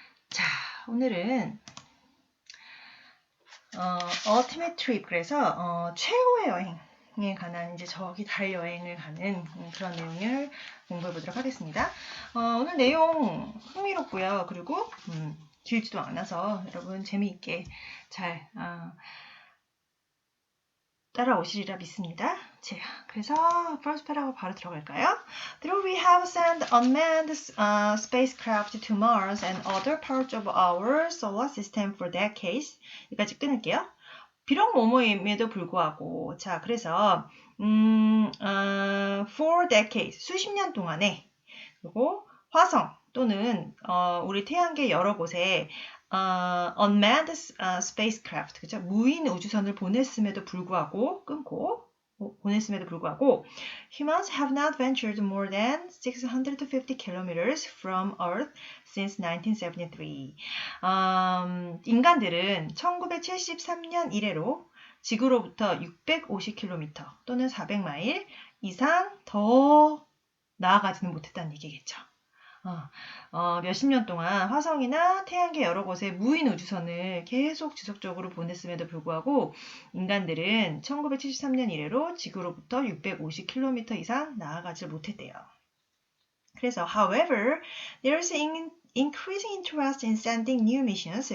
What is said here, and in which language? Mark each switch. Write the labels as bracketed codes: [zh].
[ko] 자, 오늘은 ultimate trip 그래서 최후의 여행에 관한 이제 저기 달 여행을 가는 그런 내용을 공부해 보도록 하겠습니다. 오늘 내용 흥미롭고요. 그리고 길지도 않아서 여러분 재미있게 잘 따라오시리라 믿습니다. 자, 그래서 first paragraph 바로 들어갈까요? [en] Though we have sent unmanned spacecraft to Mars and other parts of our solar system for decades. [ko] 여기까지 끊을게요. 비록 뭐뭐임에도 불구하고 자 그래서 for decades 수십 년 동안에 그리고 화성 또는 우리 태양계 여러 곳에 unmanned spacecraft 그죠? 무인 우주선을 보냈음에도 불구하고 [en] 끊고 보냈음에도 불구하고 humans have not ventured more than 650 kilometers from Earth since 1973. [ko] 인간들은 1973년 이래로 지구로부터 650km 또는 400마일 이상 더 나아가지는 못했다는 얘기겠죠. 몇십 년 동안 화성이나 태양계 여러 곳에 무인 우주선을 계속 지속적으로 보냈음에도 불구하고 인간들은 1973년 이래로 지구로부터 650km 이상 나아가지 못했대요. 그래서 [en] however, there is increasing interest in sending new missions.